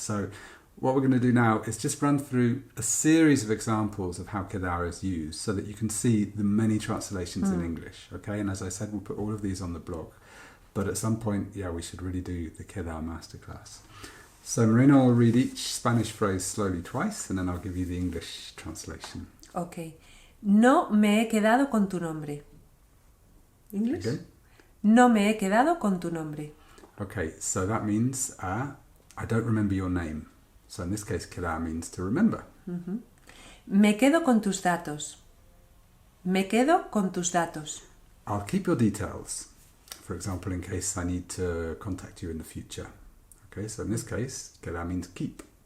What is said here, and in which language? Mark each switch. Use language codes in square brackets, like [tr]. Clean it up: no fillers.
[en] So what we're going to do now is just run through a series of examples of how quedar is used so that you can see the many translations in English. Okay, and as I said, we'll put all of these on the blog. But at some point, we should really do the quedar masterclass. So Marina will read each Spanish phrase slowly twice and then I'll give you the English translation. Okay. [es] No me he quedado con tu nombre. [en] English? Okay. [es] No me he quedado con tu nombre. [en] Okay, so that means I don't remember your name. So in this case, quedar means to remember. [es] Me quedo con tus datos. Me quedo con tus datos. [en] I'll keep your details. For example, in case I need to contact you in the future. Okay, so in this case, quedar means keep.